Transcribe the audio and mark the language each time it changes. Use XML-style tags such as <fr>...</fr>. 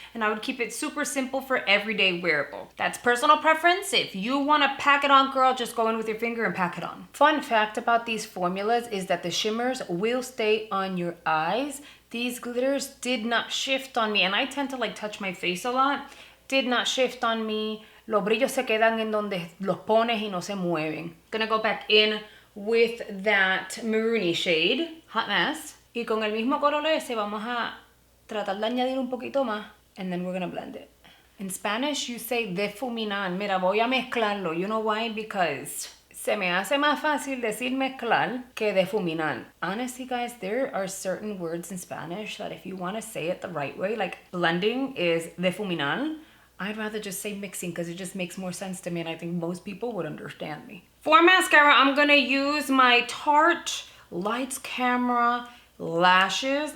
<en>And I would keep it super simple for everyday wearable. That's personal preference. If you want to pack it on, girl, just go in with your finger and pack it on. Fun fact about these formulas is that the shimmers will stay on your eyes. These glitters did not shift on me, and I tend to like touch my face a lot. Did not shift on me.</en> <es>Los brillos se quedan en donde los pones y no se mueven.</es> <en>Gonna go back in with that maroony shade, Hot Mess.</en> <es>Y con el mismo color ese vamos a tratar de añadir un poquito más.</es> <en>And then we're gonna blend it. In Spanish, you say difuminar.</en> <es>Mira, voy a mezclarlo.</es> <en>You know why?</en> <es>Because se me hace más fácil decir mezclar que difuminar.</es> <en>Honestly, guys, there are certain words in Spanish that if you want to say it the right way, like blending is difuminar, I'd rather just say mixing because it just makes more sense to me, and I think most people would understand me. For mascara, I'm gonna use my Tarte Lights Camera lashes.</en>